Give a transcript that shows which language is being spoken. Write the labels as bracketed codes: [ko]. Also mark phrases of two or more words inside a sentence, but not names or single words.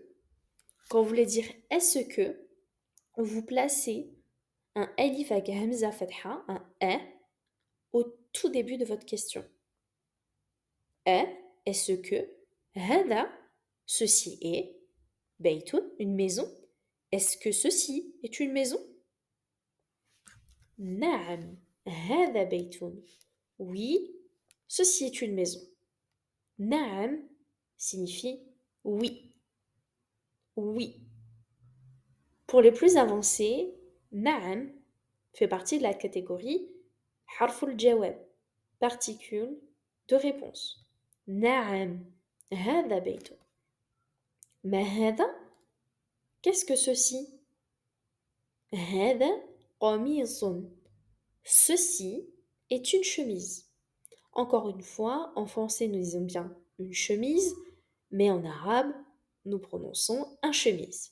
[fr] Quand vous voulez dire est-ce que, vous placez un alif avec hamza fatha, un est, au tout début de votre question. Est-ce que, hada, ceci est, baytun, une maison. Est-ce que ceci est une maison? [ar] نعم، هذا بيت. [fr] Oui, ceci est une maison. Na'am signifie oui. Oui. Pour les plus avancés, na'am fait partie de la catégorie [ar] حرف جواب, [fr] particule de réponse. [ar] نعم، هذا بيت. ما هذا, [fr] qu'est-ce que ceci? [ar] هذا قميص. [fr] Ceci est une chemise. Encore une fois, en français, nous disons bien une chemise, mais en arabe, nous prononçons un chemise.